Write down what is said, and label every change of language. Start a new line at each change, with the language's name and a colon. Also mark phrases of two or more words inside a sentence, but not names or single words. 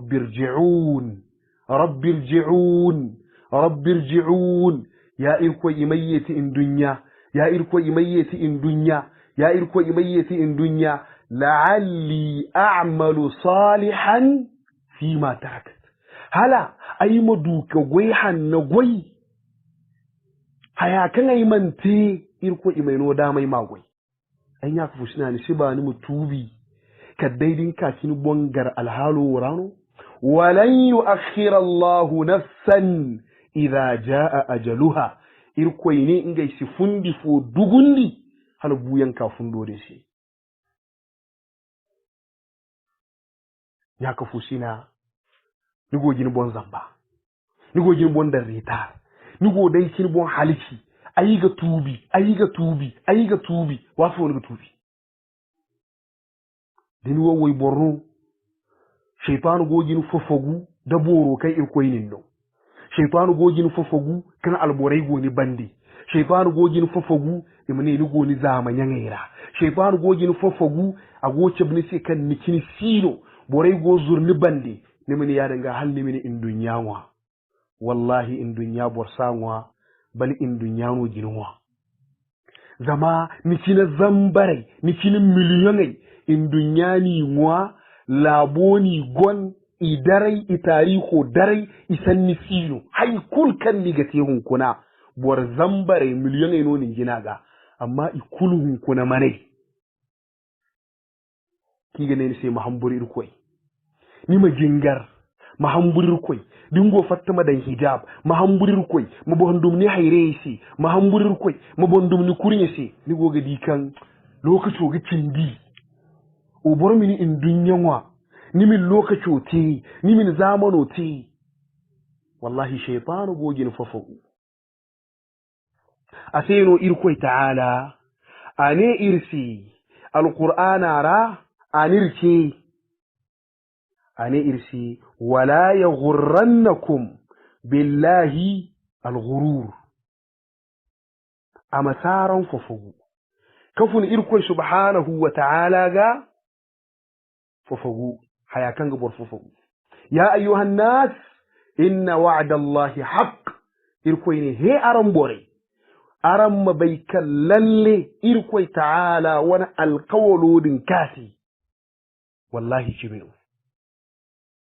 Zarma: rabbirji'un ya irko imayyati in dunya ya irko imayyati in dunya
Arabic: لعلي أعمل صالحا فيما تركت
Zarma: hala ay maduka goyhan na goy haya kan ay mante irko imaino da mai magoi an ya kufu shina ni shi ba ni mutubi kaddaidin kakin bongar alhalu rano
Arabic: ولن يؤخر الله نفسا إذا جاء أجلها
Zarma: irko ne ingai si fundi fo dugundi hal buyan ka fundo de shi ya kufu shina ni gogin bon zamba ni gogin bon da rita ni go dai kin bon haliki ayiga tubi wasu wani tubi dini wawai borno shaitanu gogin fofogu da boro kai irkoi ninno shaitanu gogin fofogu kan alborai goni bandi shaitanu gogin fofogu imane ni goni zamanyan ngaira shaitanu gogin fofogu a goce bini sai kan nikini sino borai go zurni bandi ni mini ya danga hal ni mini in dunyawa wallahi in dunya borsanwa bal in dunyano ginwa zama nikina zambare nikina miliyonai in dunyani mwa laboni gon idarai itari ko darai isan nisino hay kul kan ni gate hunkuna bor zambare miliyonai no nin ginaga amma ikulu hunkuna manai kiga ne sai mahamburi irkoi ni majingar mahamburir koi dingo fattama dan hijab mahamburir koi mabondum ni hayresi mahamburir koi mabondum ni kurnyesi ni goga dikan lokaco ga cindi o bormini in dunyanwa ni min lokaco te ni min zamano te wallahi shaytanu gogin fafu aseno irkoi ta'ala ane irsi alqur'ana ra anirke ane irsi
Arabic: ولا يغرنكم بالله الغرور
Zarma: amasaran fofogu kafun irko
Arabic: سبحانه وتعالى
Zarma: ga fofogu hayakan ga bor fofogu
Arabic: يا أيها الناس إن وعد الله حق
Zarma: irko ne he aran bore aran mabaykan lalle irko ta'ala wani alqawludin kasi wallahi kibinu